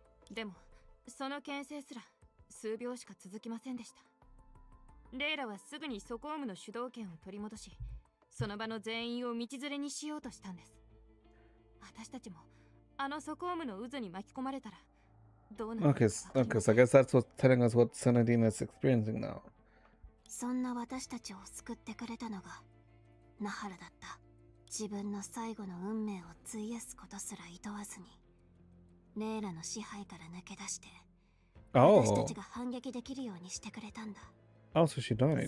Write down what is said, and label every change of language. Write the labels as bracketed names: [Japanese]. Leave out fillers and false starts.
[Japanese] でもその牽制すら数秒しか続きませんでした。レイラはすぐにソコームの主導権を取り戻し、その場の全員を道連れにしようとしたんです。私たちもあのソコームの渦に巻き込まれたらどうなる [English] Okay, okay, so I guess that's what's telling us what Senadine is experiencing now. [Japanese] そんな私たちを救ってくれたのがナハラだった。自分の最後の運命を費やすことすら厭わずにレイラの支配から抜け出して、私た Oh. ちが反撃できるようにしてくれたんだ。 [English] Oh, so she died.